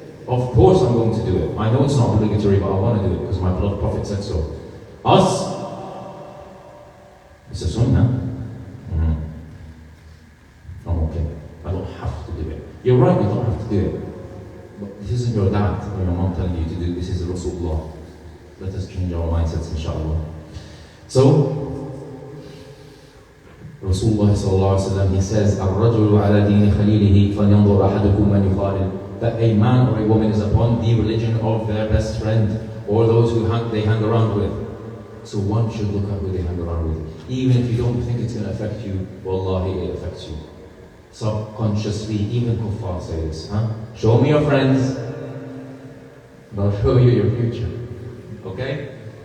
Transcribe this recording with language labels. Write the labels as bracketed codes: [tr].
[en] Of course I'm going to do it. I know it's not obligatory, but I want to do it because my beloved Prophet said so. Us, it's a sunnah. I'm okay. I don't have to do it. You're right, you don't have to do it. But this isn't your dad or your mom telling you to do this. Is Rasulullah. Let us change our mindsets, inshallah. So, Rasulullah sallallahu alaihi wasallam, he says, [ar] الرجل على دين خليله فلينظر أحدكم من يخالل. [en] That a man or a woman is upon the religion of their best friend or those who they hang around with. So one should look at who they hang around with. Even if you don't think it's going to affect you, wallahi, it affects you. Subconsciously, even kuffar say this. Show me your friends, and I'll show you your future. Okay?